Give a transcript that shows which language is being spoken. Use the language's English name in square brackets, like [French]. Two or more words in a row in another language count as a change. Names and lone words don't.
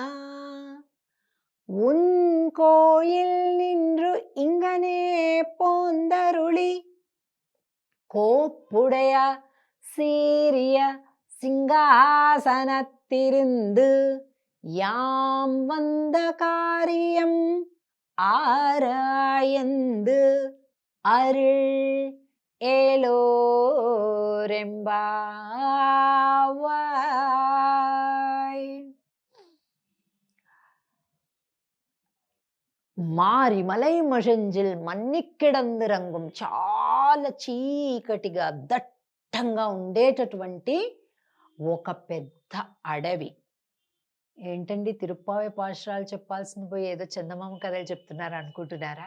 [Tamil] உன் கோயில் நின்று இங்கனே போந்தருளி கோப்புடைய சீரிய சிங்காசனத்திருந்து யாம் வந்த காரியம் ஆராயந்து அருள் ఏలోరెంబావాయ్. மாரிமலை மழஞ்சில் மன்னிக்கிடந்து ரங்கம், [Telugu] చాలా చీకటిగా దట్టంగా ఉండేటటువంటి ఒక పెద్ద అడవి. ఏంటండి తిరుప్పావై పాశురాలు చెప్పాల్సింది పోయి ఏదో చందమామ కథలు చెప్తున్నారు అనుకుంటున్నారా?